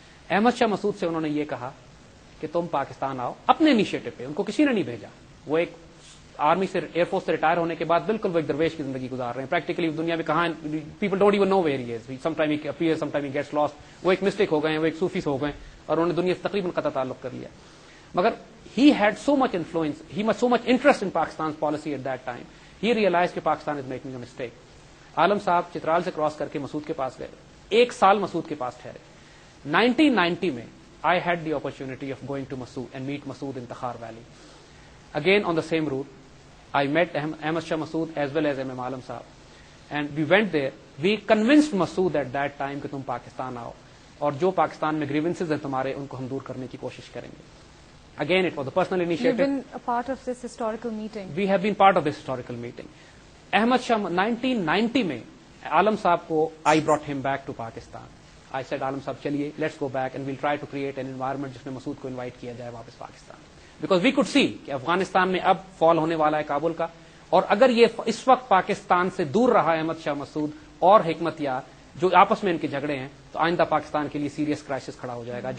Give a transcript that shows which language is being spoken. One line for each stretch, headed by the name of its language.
Urdu: احمد شاہ مسعود سے انہوں نے یہ کہا کہ تم پاکستان آؤ اپنے انیشیٹو پہ. ان کو کسی نے نہیں بھیجا, وہ ایک آرمی سے ایئر فورس سے ریٹائر ہونے کے بعد بالکل وہ ایک درویش کی زندگی گزار رہے ہیں.
English: practically
Urdu: دنیا میں کہاں,
English: People don't even know where he is, some time he appear, some time he gets lost.
Urdu: وہ ایک مسٹیک ہو گئے ہیں, وہ ایک صوفی ہو گئے, اور انہوں نے دنیا سے تقریباً قطع تعلق کر لیا. مگر
English: he had so much influence, he had so much interest in Pakistan's policy at that time. He realized کہ Pakistan is making a mistake.
Urdu: عالم صاحب چترال سے کراس کر کے مسعود کے پاس گئے, 1 سال مسعود کے پاس ٹھہرے.
English: 1990 میں I had the opportunity of going to Masood and meet Masood in Takhar Valley. Again on the same route, I met Ahmad Shah Massoud as well as M.M. Alam Sahab. And we went there. We convinced Masood at that time
Urdu: کہ تم پاکستان آؤ, اور جو پاکستان میں grievances ہیں تمہارے, ان کو ہم دور کرنے کی کوشش کریں گے.
English: Again, it was a personal initiative. You've been a part of this historical meeting. We have been part of this historical meeting. Ahmad Shah,
Urdu: 1990 میں عالم صاحب کو
English: I brought him back to Pakistan. I said,
Urdu: عالم صاحب چلیے,
English: let's go back and we'll try to create an environment
Urdu: جس میں مسعود کو invite کیا جائے واپس Pakistan.
English: Because we could see
Urdu: کہ افغانستان میں اب فال ہونے والا ہے کابل کا, اور اگر یہ اس وقت پاکستان سے دور رہا ہے احمد شاہ مسعود اور حکمت یار, جو آپس میں ان کے جھگڑے ہیں, تو آئندہ پاکستان کے لیے سیریس کرائسس کھڑا ہو جائے گا.